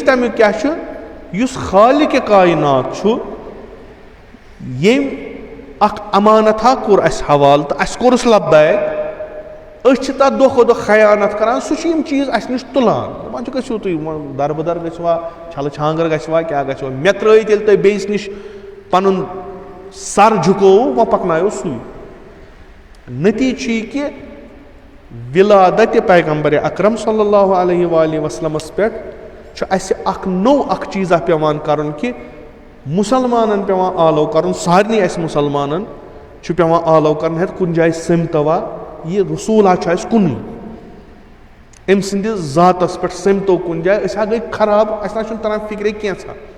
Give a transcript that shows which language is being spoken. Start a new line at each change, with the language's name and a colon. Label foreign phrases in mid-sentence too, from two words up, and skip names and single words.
Kashmiri: تمیُک کیٛاہ چھُ یُس خالقِ کاینات چھُ ییٚمۍ اکھ امانتھا کوٚر اسہِ حوالہٕ تہٕ اسہِ کوٚرُس لبیک أسۍ چھِ تتھ دۄہ کھۄتہٕ دۄہ خیانت کران سُہ چھُ یِم چیٖز اسہِ نِش تُلان دپان چھُ گٔژھِو تُہۍ دربٕدر گژھوا چھلہٕ چھانگر گژھوا کیٛاہ گژھوا مےٚ ترٲیِتھ ییٚلہِ تۄہہِ بیٚیِس نِش پنُن سر جُکووُ وۄنۍ پکنایو سُے نٔتیٖجہٕ چھُ یہِ کہِ ولادتِ پیغمبرِ اکرم
Arabic: صلی اللہ علیہ وآلہ وسلمس
Kashmiri: پٮ۪ٹھ چھُ اسہِ اکھ نوٚو اکھ چیٖزا پیٚوان کرُن کہِ مُسلمانن پیٚوان آلو کرُن سارنٕے اسہِ مُسلمانن چھُ پیٚوان آلو کرُن ہیٚتھ کُنہِ جایہِ سِمتوا یہِ رسوٗلا چھُ اسہِ کُنُے أمۍ سٕنٛدِس ذاتس پٮ۪ٹھ سِمتو کُنہِ جایہِ أسۍ ہا گٔے خراب اسہِ نہ چھُنہٕ تران فِکرے کینٛژھا